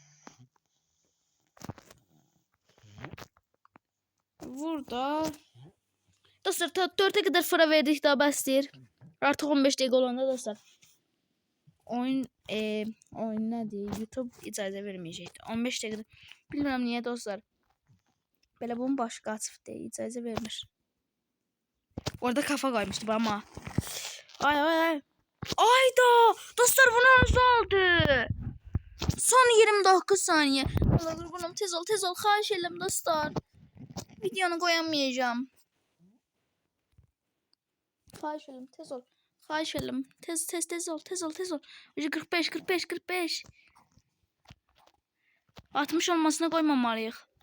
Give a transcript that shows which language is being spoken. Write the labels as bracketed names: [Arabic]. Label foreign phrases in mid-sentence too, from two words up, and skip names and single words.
[Azerbaijani] Burada dostlar 4'e kadar fıra verdik, daha bəsdir. Artıq 15 dəqiqə olanda dostlar. Oyun nədir? YouTube icazə verməyəcəkdir. 15 dəqiqə. Bilmirəm niyə dostlar. Belə bunun başı qaçıbdır, icazə vermir. [Turkish] Orada kafa koymuşdu ama. Ay. Ayda! Dostlar, bu nasıl oldu? Son 29 saniye. [Azerbaijani] Qurbanım, tez ol. Xahiş edirəm dostlar. [Turkish] Videonu koyamayacağım. [Azerbaijani] Xahiş edirəm, tez ol. Xahiş edirəm. Tez ol. 45. [Turkish] 60 olmasına koymamalıyıq.